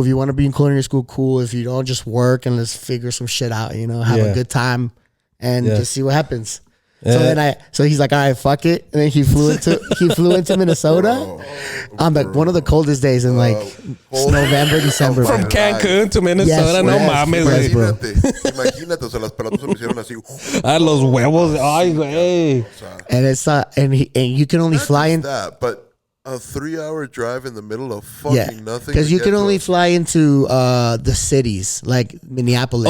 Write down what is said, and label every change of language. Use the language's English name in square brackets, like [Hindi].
[English] If you want to be in culinary school, cool. If you don't, just work and let's figure some shit out, you know, have a good time and just see what happens. So he's like, all right, fuck it. And then he flew into Minnesota on one of the coldest days in like November, December. From Cancun to Minnesota, [Spanish] no [English] yes, [Spanish] mames. [English] yes, bro. [Spanish] Imagínate, o sea, las pelotas se me hicieron así. Ah, los huevos. Ay, güey. [English] And it's and you can only fly in. That, but a 3-hour drive in the middle of fucking nothing. Because you can only fly into the cities like Minneapolis.